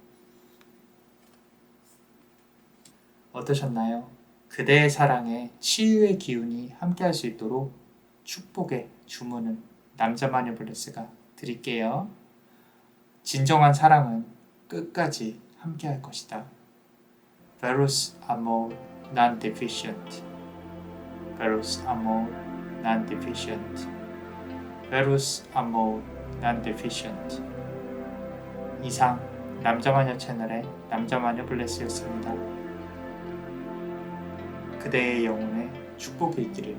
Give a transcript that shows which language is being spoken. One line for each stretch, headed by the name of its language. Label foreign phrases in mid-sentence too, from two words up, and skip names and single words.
Korean: 어떠셨나요? 그대의 사랑에 치유의 기운이 함께할 수 있도록 축복의 주문은 남자 마녀블레스가 드릴게요. 진정한 사랑은 끝까지 함께할 것이다.
Latin: Verus amor non deficient. Verus amor non deficient. Verus amor non deficient.
Korean: 이상 남자마녀 채널의 남자마녀 블레스였습니다. 그대의 영혼에 축복이 있기를.